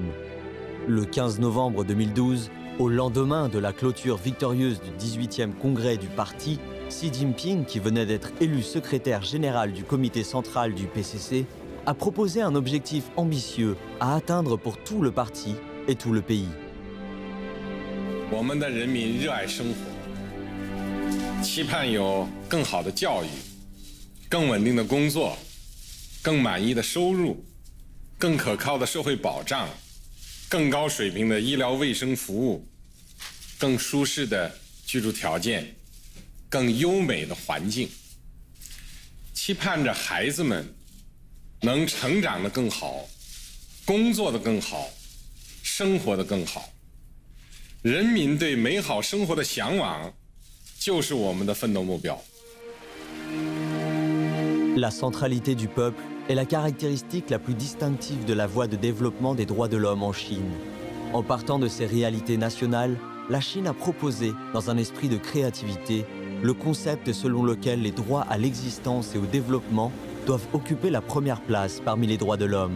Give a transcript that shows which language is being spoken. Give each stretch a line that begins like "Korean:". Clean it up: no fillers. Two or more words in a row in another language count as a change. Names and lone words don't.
French: Le 15 novembre 2012, au lendemain de la clôture victorieuse du 18e congrès du parti, Xi Jinping, qui venait d'être élu secrétaire général du comité central du PCC, a proposé un objectif ambitieux à atteindre pour tout le parti et tout le pays.
Chinese: 我们的人民热爱生活，期盼有更好的教育、更稳定的工作、更满意的收入、更可靠的社会保障、更高水平的医疗卫生服务、更舒适的居住条件。更优美的环境，期盼着孩子们能成长得更好，工作得更好，生活得更好。人民对美好生活的向往，就是我们的奋斗目标。
French: La centralité du peuple est la caractéristique la plus distinctive de la voie de développement des droits de l'homme en Chine. En partant de ces réalités nationales, la Chine a proposé, dans un esprit de créativité, le concept selon lequel les droits à l'existence et au développement doivent occuper la première place parmi les droits de l'homme.